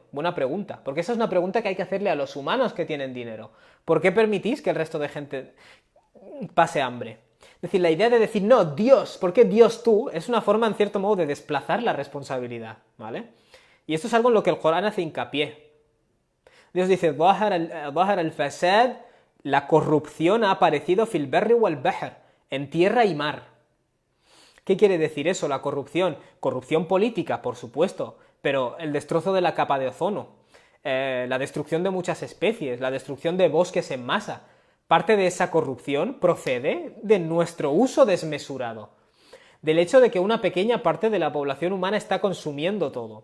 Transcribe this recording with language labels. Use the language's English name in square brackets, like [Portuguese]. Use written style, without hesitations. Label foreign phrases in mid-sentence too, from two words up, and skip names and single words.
[Spanish] Buena pregunta, porque esa es una pregunta que hay que hacerle a los humanos que tienen dinero. ¿Por qué permitís que el resto de gente pase hambre? Es decir, la idea de decir, no, Dios, ¿por qué Dios tú? Es una forma, en cierto modo, de desplazar la responsabilidad, ¿vale? Y esto es algo en lo que el Corán hace hincapié. Dios dice, [Arabic] ظهر الفساد, [Spanish] la corrupción ha aparecido [Arabic] في البر والبحر, [Spanish] en tierra y mar. ¿Qué quiere decir eso, la corrupción? Corrupción política, por supuesto, pero el destrozo de la capa de ozono, la destrucción de muchas especies, la destrucción de bosques en masa. Parte de esa corrupción procede de nuestro uso desmesurado, del hecho de que una pequeña parte de la población humana está consumiendo todo.